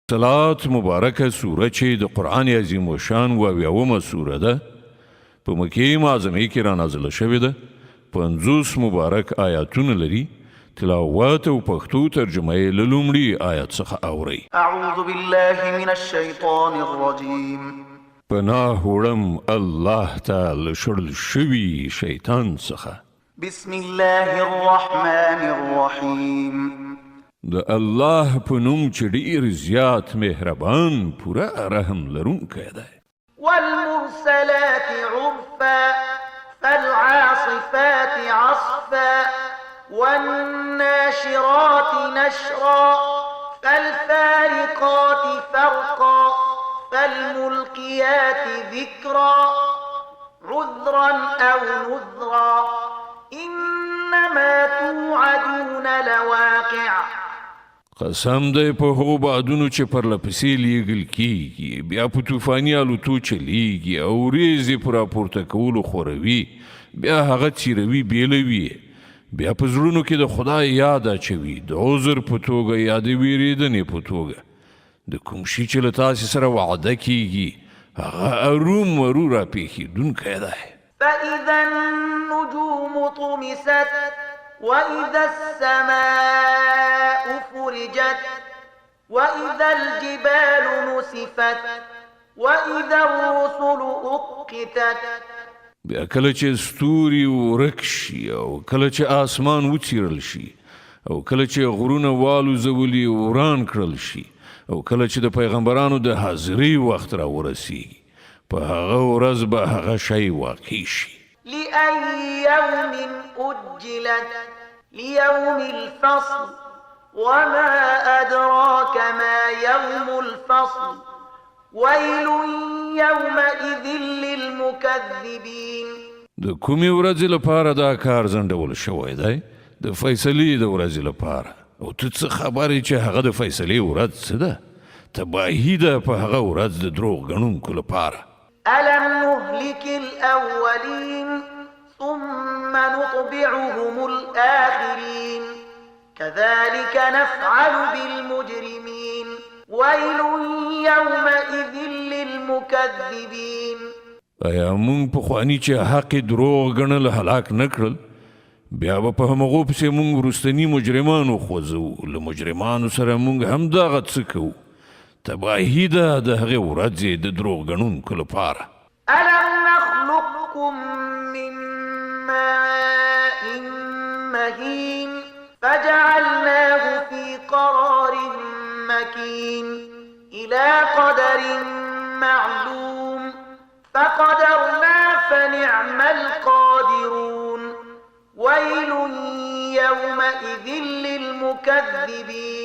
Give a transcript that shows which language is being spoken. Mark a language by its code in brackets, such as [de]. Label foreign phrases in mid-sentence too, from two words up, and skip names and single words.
[ps] صلات مبارکه سوره چې د قرآن عظیم و شان و اویاومه سوره ده په مکې معظمې کې را نازله شوې ده 50 مبارک آیاتونه لري تلاوت او پښتو ترجمه یې له لومړي آیت څخه اورئ. [ar] اعوذ بالله من الشیطان الرجیم [ps] پناه وړم الله ته له شړل شوي شیطان څخه. [ar] بسم الله الرحمن الرحیم [ps] د الله په نوم چې ډېر زیات مهربان پوره رحم لرونکی دی. [ar] والمرسلات عرفا فالعاصفات عصفا والناشرات نشرا فالفارقات فرقا فالملقيات ذكرا عذرا أو نذرا إنما توعدون لواقع. [ps] قسم دی په هغو بادونو چې پرلپسې لیږل کیږي بیا په طوفاني الوتو چلیږي او ورېځې په راپورته کولو خوروي بیا هغه څیروي بیلوي بیا په زړونو کې د خدای یاد اچوي د عذر په توګه یا د ویرېدنې په توګه د کوم شي چې له تاسې سره وعده کیږي هغه ارومرو راپېښېدونکی دی. [ar] فإذا النجوم طمست وإذا السماء فرجت وإذا الجبال نسفت وإذا الرسل أقتت. [ps] بیا کله چې ستوري ورک شي او کله چې آسمان وڅیرل شي او کله چې غرونه والوزولي وران کړل شي او کله چې د پیغمبرانو د حاضرۍ وخت را ورسیږي په هغه ورځ به هغه شی واقع شي. [ar] لأي يوم أجلت ليوم الفصل وما أدراك ما يوم الفصل ويل يومئذ للمكذبين. [ps] د کومې ورځې لپاره دا کار ځنډول شوی دی؟ د فیصلې د ورځې لپاره. او ته څه خبرې چې هغه د فیصلې ورځ څه ده؟ تباهي ده په هغه ورځ د دروغ ګڼونکو لپاره. [ar] ألم نهلك الأولين ثم نطبعهم الآخرين كذلك نفعل بالمجرمين ويل يومئذ للمكذبين. [ps] ایا مونږ پخواني چې حق دروغ ګڼل هلاک نه کړل بیا به په همغو پسې مونږ وروستني مجرمان وخوځوو له مجرمانو سره مونږ همدغه څه کوو. تباهي ده د هغې ورځې د دروغ ګڼونکو لپاره. [ar] ألم نخلقكم من ماء مهين فجعلناه في قرار مكين إلى قدر معلوم فقدرنا فنعم القادرون ويل يومئذ للمكذبين.